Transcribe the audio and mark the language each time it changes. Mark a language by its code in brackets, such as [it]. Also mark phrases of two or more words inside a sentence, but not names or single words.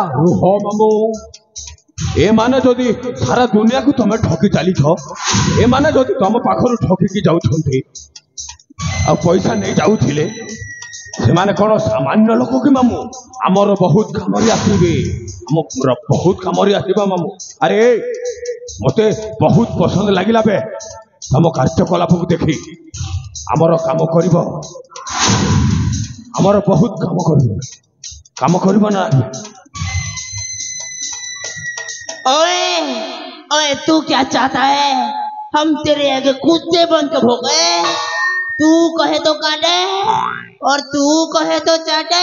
[or] ରୁହ ମାମୁ ଏମାନେ ଯଦି ସାରା ଦୁନିଆକୁ ତମେ ଠକି ଚାଲିଛ ଏମାନେ ଯଦି ତମ ପାଖରୁ ଠକିକି ଯାଉଛନ୍ତି ଆଉ ପଇସା ନେଇ ଯାଉଥିଲେ ସେମାନେ କଣ ସାମାନ୍ୟ ଲୋକ କି ମାମୁ? ଆମର ବହୁତ କାମରେ ଆସିବେ ଆମର ବହୁତ କାମରେ ଆସିବା ମାମୁ। ଆରେ ମତେ ବହୁତ ପସନ୍ଦ ଲାଗିଲା ବେ ତମ କାର୍ଯ୍ୟକଳାପକୁ ଦେଖି ଆମର କାମ କରିବ ଆମର ବହୁତ କାମ କରିବୋ ନା। [hi] ओए ओए तू क्या चाहता है? हम तेरे आगे कुत्ते बन के भोगे। तू कहे तो काटे और तू कहे तो चाटे।